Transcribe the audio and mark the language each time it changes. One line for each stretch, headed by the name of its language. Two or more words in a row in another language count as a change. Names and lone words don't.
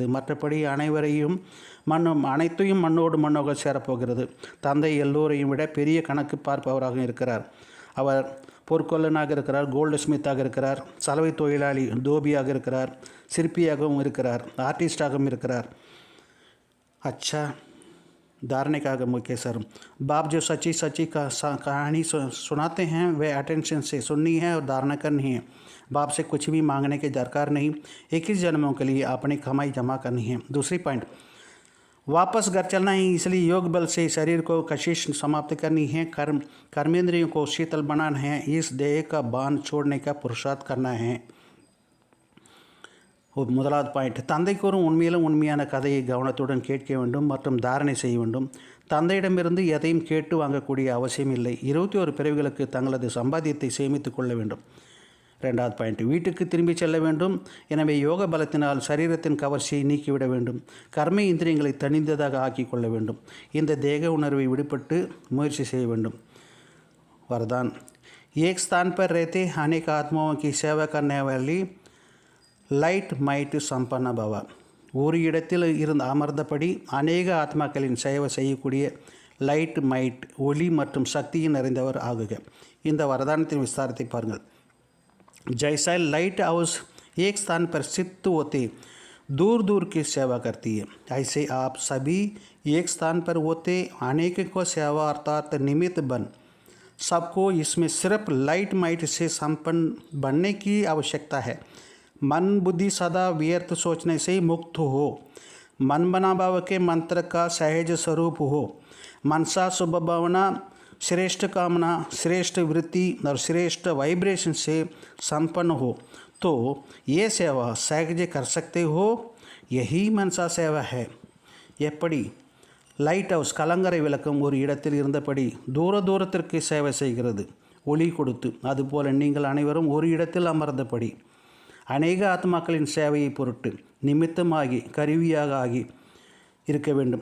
Tamil: மற்றபடி அனைத்தையும் மண்ணோக சேரப்போகிறது. தந்தை எல்லோரையும் விட பெரிய கணக்கு பார்ப்பவராக இருக்கிறார். அவர் பொற்கொல்லனாக இருக்கிறார், கோல்டு ஸ்மித்தாக இருக்கிறார், சலவை தொழிலாளி தோபியாக இருக்கிறார், சிற்பியாகவும் இருக்கிறார், ஆர்டிஸ்டாகவும் இருக்கிறார்.
Hindi: अच्छा धारने का मुख्य सर बाप जो सच्ची कहानी सुनाते हैं वे अटेंशन से सुननी है और धारणा करनी है. बाप से कुछ भी मांगने की दरकार नहीं. 21 जन्मों के लिए अपनी कमाई जमा करनी है. दूसरी पॉइंट, वापस घर चलना है. इसलिए योग बल से शरीर को कशिश समाप्त करनी है. कर्मेंद्रियों को शीतल बनाना है. इस देह का बांध छोड़ने का पुरुषार्थ करना है.
Tamil: முதலாவது பாயிண்ட், தந்தை கூறும் உண்மையிலும் உண்மையான கதையை கவனத்துடன் கேட்க வேண்டும் மற்றும் தாரணை செய்ய வேண்டும். தந்தையிடமிருந்து எதையும் கேட்டு வாங்கக்கூடிய அவசியம் இல்லை. 21 பிறவிகளுக்கு தங்களது சம்பாத்தியத்தை சேமித்து கொள்ள வேண்டும். ரெண்டாவது பாயிண்ட், வீட்டுக்கு திரும்பி செல்ல வேண்டும். எனவே யோக பலத்தினால் சரீரத்தின் கவர்ச்சியை நீக்கிவிட வேண்டும். கர்ம இந்திரியங்களை தனிந்ததாக ஆக்கி கொள்ள வேண்டும். இந்த தேக உணர்வை விடுபட்டு முயற்சி செய்ய வேண்டும்.
Hindi: वरदान, एक स्थान पर रहते अनेक आत्माओं की सेवा करने वाली
English: light might
Hindi: सम्पन्न भव.
Tamil: ஒரு இடத்தில் இருந்து அமர்ந்தபடி அநேக ஆத்மாக்களின் சேவை செய்யக்கூடிய
English: light might
Tamil: ஒளி மற்றும் சக்தியின் நிறைந்தவர் ஆகுக. இந்த வரதானத்தின் விஸ்தாரத்தை பாருங்கள்.
Hindi: जैसा
English: light house
Hindi: एक स्थान पर स्थित होते दूर दूर की सेवा करती है, ऐसे आप सभी एक स्थान पर होते अनेक को सेवा अर्थात निमित्त बन सबको इसमें सिर्फ
English: light might
Hindi: से संपन्न बनने की आवश्यकता है. मन बुद्धि सदा व्यर्थ सोचने से मुक्त हो. मन बना भाव के मंत्र का सहज स्वरूप हो. मनसा शुभ भावना, श्रेष्ठ कामना, श्रेष्ठ वृत्ति और श्रेष्ठ वाइब्रेशन से संपन्न हो तो ये सेवा सहज कर सकते हो. यही मनसा सेवा है.
Tamil: எப்படி
English: light house
Tamil: கலங்கரை விளக்கம் ஒரு இடத்தில் இருந்தபடி தூரத்திற்கு சேவை செய்கிறது ஒளி கொடுத்து, அதுபோல நீங்கள் அனைவரும் ஒரு இடத்தில் அமர்ந்தபடி அநேக ஆத்மாக்களின் சேவையை பொருட்டு நிமித்தமாகி கருவியாக ஆகி இருக்க வேண்டும்.